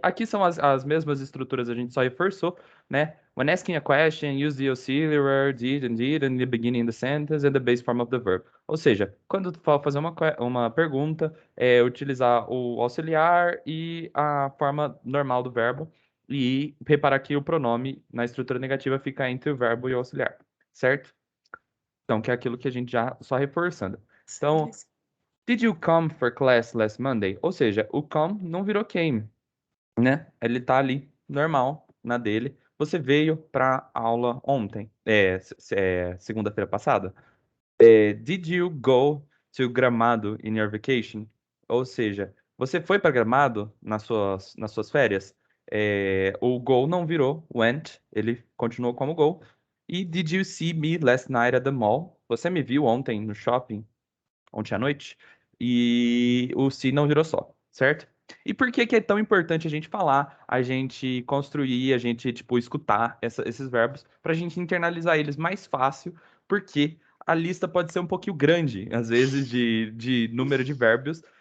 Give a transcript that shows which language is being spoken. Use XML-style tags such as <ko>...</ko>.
<pt>Aqui são as mesmas estruturas, a gente só reforçou, né?</pt> <en>When asking a question, use the auxiliary, did and did, in the beginning of the sentence and the base form of the verb.</en> <pt>Ou seja, quando tu for fazer uma pergunta, utilizar o auxiliar e a forma normal do verbo. E reparar que o pronome na estrutura negativa fica entre o verbo e o auxiliar, certo? Então, que é aquilo que a gente já só reforçando. Então,</pt> <en>did you come for class last Monday?</en> <pt>Ou seja, o come não virou came, né? Ele tá ali, normal, na dele. Você veio pra aula ontem, segunda-feira passada.</pt> <en>Did you go to Gramado in your vacation?</en> <pt>Ou seja, você foi para Gramado nas suas férias? O go não virou went, ele continuou como go.</pt> <en>E did you see me last night at the mall?</en> <pt>Você me viu ontem no shopping, ontem à noite? E o see não virou só, certo? E por que que é tão importante a gente falar, a gente construir, a gente, tipo, escutar esses verbos, para a gente internalizar eles mais fácil, porque a lista pode ser um pouquinho grande, às vezes, de número de verbos.</pt>